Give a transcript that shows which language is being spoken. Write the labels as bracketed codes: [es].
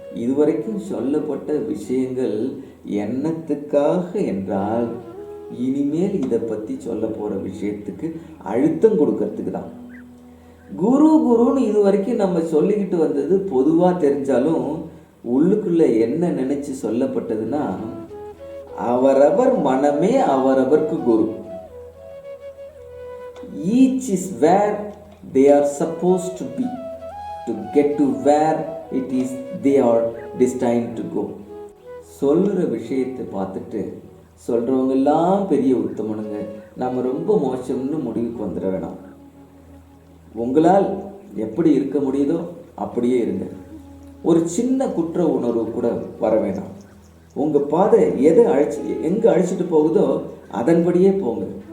[ta] இதுவரைக்கும் சொல்லப்பட்ட விஷயங்கள் என்னத்துக்காக என்றால் இனிமேல் இதை பற்றி சொல்ல போற விஷயத்துக்கு அழுத்தம் கொடுக்கறதுக்கு தான். குரு குருன்னு இதுவரைக்கும் நம்ம சொல்லிக்கிட்டு வந்தது பொதுவாக தெரிஞ்சாலும் உள்ளுக்குள்ள என்ன நினைச்சு சொல்லப்பட்டதுன்னா, அவரவர் மனமே அவரவருக்கு குரு. [en] Each is where they are supposed to be to get to where it is they are destined to go. [ta] சொல்கிற விஷயத்தை பார்த்துட்டு சொல்கிறவங்க எல்லாம் பெரிய உத்தமனுங்க, நம்ம ரொம்ப மோசம்னு முடிவுக்கு வந்துட வேணாம். உங்களால் எப்படி இருக்க முடியுதோ அப்படியே இருங்க. ஒரு சின்ன குற்ற உணர்வு கூட வர வேணாம். உங்கள் பாதை எங்கே அழைச்சிட்டு போகுதோ அதன்படியே போங்க.